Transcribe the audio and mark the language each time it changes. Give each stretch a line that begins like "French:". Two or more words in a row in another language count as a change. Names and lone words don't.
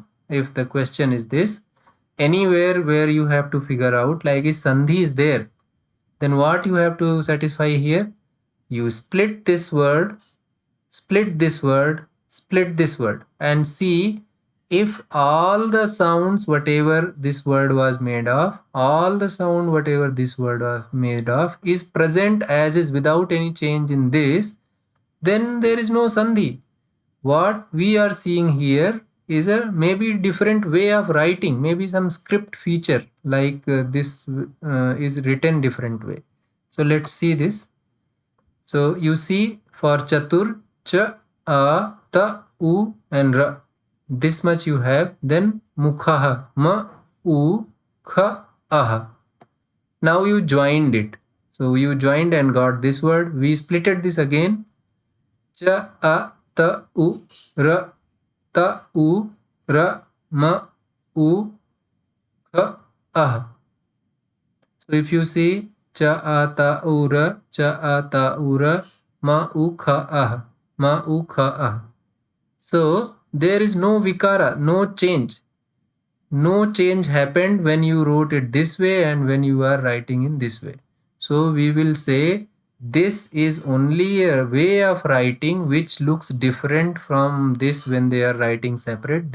English: If the question is this, anywhere where you have to figure out like is sandhi is there, then what you have to satisfy here, you split this word, split this word, split this word, and see if all the sounds whatever this word was made of, all the sound whatever this word was made of is present as is without any change in this, then there is no sandhi. What we are seeing here is a maybe different way of writing, maybe some script feature like this is written different way. So let's see this. So you see for chatur, cha, a, ta, u and ra. This much you have. Then mukhaha, ma, u, kha, aha. Now you joined it. So you joined and got this word. We splitted this again. Cha, a, ta, u, ra, ta, u, ra, ma, u, kha, aha. So if you see cha, a, ta, u, ra, cha, a, ta, u, ra, ma, u, kha, aha, ma, u, kha, aha. So there is no vikara, no change. No change happened when you wrote it this way and when you are writing in this way. So we will say this is only a way of writing which looks different from this when they are writing separate.